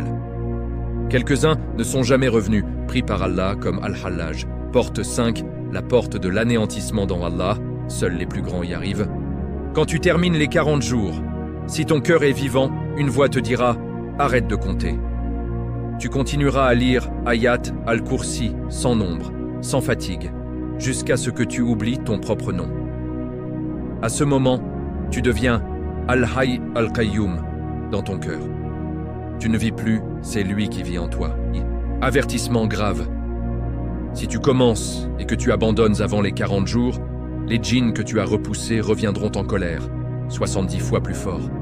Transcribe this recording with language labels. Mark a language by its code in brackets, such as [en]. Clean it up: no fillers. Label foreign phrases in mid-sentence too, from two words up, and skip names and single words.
[fr] Quelques-uns ne sont jamais revenus, pris par Allah comme Al-Hallaj. Porte 5, la porte de l'anéantissement dans Allah, seuls les plus grands y arrivent. Quand tu termines les 40 jours, si ton cœur est vivant, une voix te dira « Arrête de compter ». Tu continueras à lire Ayat al-Kursi sans nombre, sans fatigue, jusqu'à ce que tu oublies ton propre nom. À ce moment, tu deviens Al-Hayy al-Qayyum dans ton cœur. Tu ne vis plus, c'est lui qui vit en toi. Avertissement grave. Si tu commences et que tu abandonnes avant les 40 jours, les djinns que tu as repoussés reviendront en colère, 70 fois plus fort.